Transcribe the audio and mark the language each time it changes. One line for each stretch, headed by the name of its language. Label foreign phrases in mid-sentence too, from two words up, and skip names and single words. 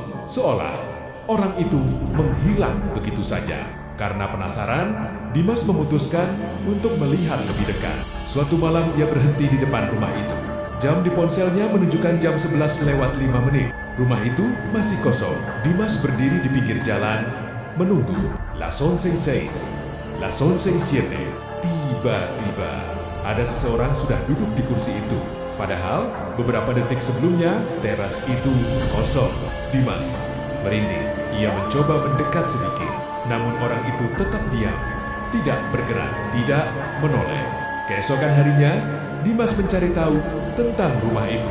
Indonesian: Seolah orang itu menghilang begitu saja. Karena penasaran, Dimas memutuskan untuk melihat lebih dekat. Suatu malam ia berhenti di depan rumah itu. Jam di ponselnya menunjukkan jam 11 lewat 5 menit. Rumah itu masih kosong. Dimas berdiri di pinggir jalan, menunggu.
Spanish: La son seis, la son siete.
Indonesian: Tiba-tiba, ada seseorang sudah duduk di kursi itu. Padahal, beberapa detik sebelumnya, teras itu kosong. Dimas merinding. Ia mencoba mendekat sedikit. Namun orang itu tetap diam. Tidak bergerak, tidak menoleh. Keesokan harinya, Dimas mencari tahu tentang rumah itu.